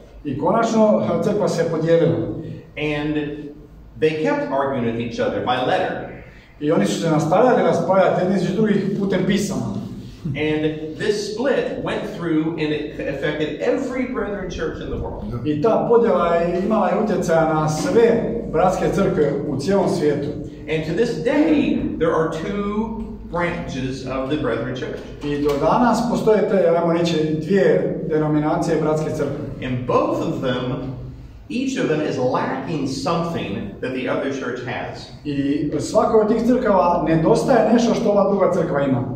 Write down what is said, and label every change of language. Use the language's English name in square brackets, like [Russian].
[Croatian] I konačno crkva se podijelila. [English] And they kept arguing with each other by letter. [Croatian] I oni su se nastavljali raspravljati jedni između drugih putem pisama. [English] And this split went through and it affected every Brethren church in the world. [Croatian] I ta podjela je imala utjecaja na sve bratske crkve u cijelom svijetu. [English] And to this day, there are two branches of the Brethren church. [Croatian] I do danas postoje te, ajmo reći, dvije denominacije bratske crkve. [English] And both of them, each of them is lacking something that the other church has. [Croatian] I svakoj od tih crkava nedostaje nešto što ova druga crkva ima.